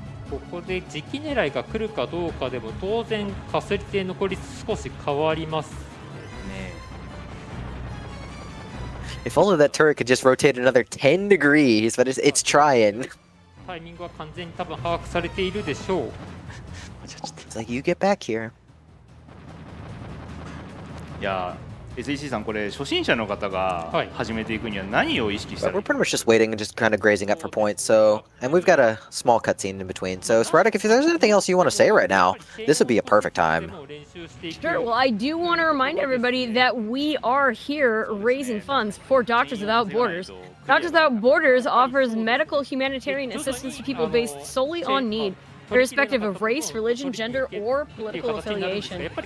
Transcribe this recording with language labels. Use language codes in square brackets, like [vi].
[ja] ここで時期狙いが来るかどうかでも当然かすり手残り少し変わりますね。 [en] If only that turret could just rotate another 10 degrees, but it's trying. [ja] タイミングは完全に多分把握されているでしょう。 [en] It's like you get back here. [ja] いや、SEC さんこれ初心者の方が始めていくには何を意識したらいい？ [en] We're pretty much just waiting and just kind of grazing up for points. So, and we've got a small cutscene in between. So, Sporadic, if there's anything else you want to say right now, this would be a perfect time. Sure. Well, I do want to remind everybody that we are here raising funds for Doctors Without Borders. Doctors Without Borders offers medical humanitarian assistance to people based solely on need, irrespective of race, religion, gender, or political affiliation.